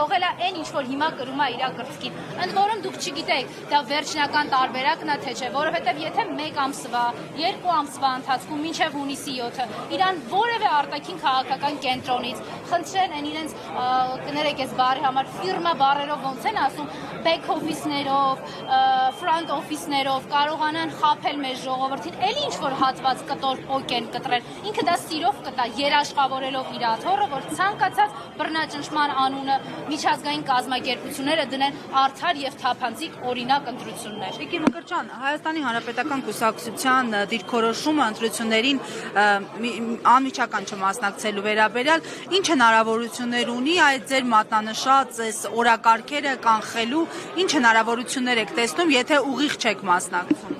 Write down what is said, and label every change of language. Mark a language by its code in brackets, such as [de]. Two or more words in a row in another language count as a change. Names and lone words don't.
[hy] է այն ինչ որ հիմա կրում է իր կրծքին։ Ընդ որում դուք չգիտեք, դա վերջնական տարբերակն է թե չէ, որովհետեւ եթե 1 ամսվա, 2 ամսվա ընթացքում մինչև հունիսի 7-ը իրան որևէ արտաքին քաղաքական կենտրոնից խնդրեն են իրենց կներեք այս բառի համար ֆիրմա բառերով ոնց են ասում [en] back office- [hy] ներով, [en] front office- [hy] ներով կարողանան խաբել մեր ժողովրդին, էլի ինչ որ հատված կտոր պոկեն կտրել։ Ինքը դա սիրով կտա, երաշխավորելով իր աթոռը, որ ցանկացած բռնաճնշման անունը միջազգային կազմակերպությունները դնեն արդար եւ թափանցիկ օրինակ ընտրություններ։ Տիկին Մկրտչյան, Հայաստանի Հանրապետական կուսակցության դիրքորոշումը ընտրություններին անմիջական չմասնակցելու վերաբերյալ ինչ հնարավորություններ ունի այդ ձեր մատնանշած այս օրակարգերը կանխելու, ինչ հնարավորություններ եք տեսնում, եթե ուղիղ չեք մասնակցում։